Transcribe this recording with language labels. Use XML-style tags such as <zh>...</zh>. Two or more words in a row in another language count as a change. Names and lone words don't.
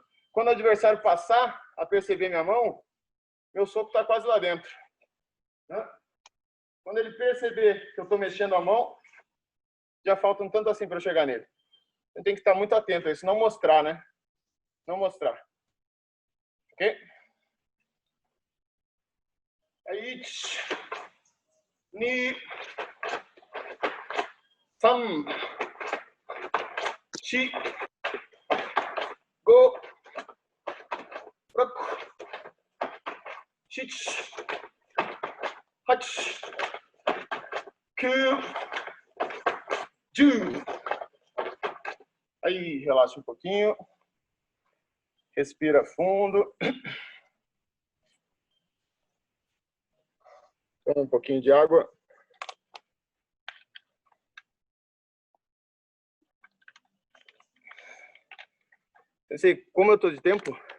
<pt>Quando o adversário passar a perceber minha mão, meu soco está quase lá dentro, né? Quando ele perceber que eu estou mexendo a mão, já falta um tanto assim para eu chegar nele. Eu tenho que estar muito atento a isso, não mostrar, né? Não mostrar. Ok? Aí,</pt> <ja>ni, sam, chi, go, raku, shich, hach, kyu, ju.</ja> <pt>Aí, relaxa um pouquinho. Respira fundo. Toma um pouquinho de água. Pensei, como eu estou de tempo?</pt>